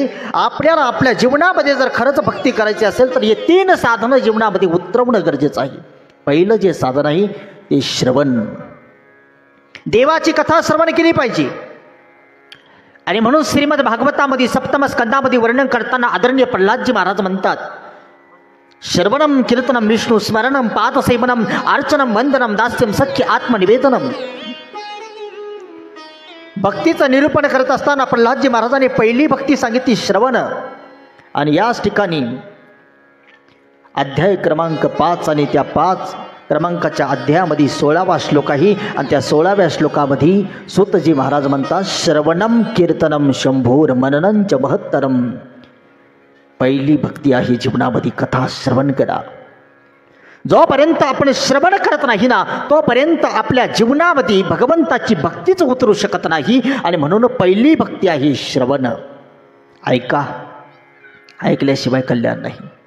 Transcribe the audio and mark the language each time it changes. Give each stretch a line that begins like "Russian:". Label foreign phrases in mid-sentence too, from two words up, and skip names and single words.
Marathi: आपल्याला आपल्या जीवनामध्ये जर खरंच भक्ती करायची असेल तर हे 3 साधनं जीवनामध्ये उतरवणं गरजेचं आहे. पहिलं जे साधन आहे ते श्रवण. देवाची कथा श्रवण केली पाहिजे. आणि म्हणून श्रीमद भागवतामध्ये 7म स्कंदामध्ये वर्णन करताना आदरणीय प्रल्हादजी महाराज म्हणतात,
Sanskrit: श्रवणम कीर्तनम विष्णू स्मरणम पादसेवनम अर्चनम वंदनम दास्यम सख्य आत्मनिवेदनम.
Marathi: भक्तीचं निरूपण करत असताना प्रल्हादजी महाराजांनी पहिली भक्ती सांगितली श्रवण. आणि याच ठिकाणी अध्याय क्रमांक 5 आणि त्या 5 क्रमांकाच्या अध्यायामध्ये 16वा श्लोक आहे. आणि त्या 16व्या श्लोकामध्ये सूतजी महाराज म्हणतात,
Sanskrit: श्रवणम कीर्तनम शंभोर मननंच महत्तरम.
Marathi: पहिली भक्ती आहे जीवनामध्ये कथा श्रवण करा. जोपर्यंत आपण श्रवण करत नाही ना तोपर्यंत आपल्या जीवनामध्ये भगवंताची भक्तीच उतरू शकत नाही. आणि म्हणून पहिली भक्ती आहे श्रवण. ऐका, ऐकल्याशिवाय कल्याण नाही.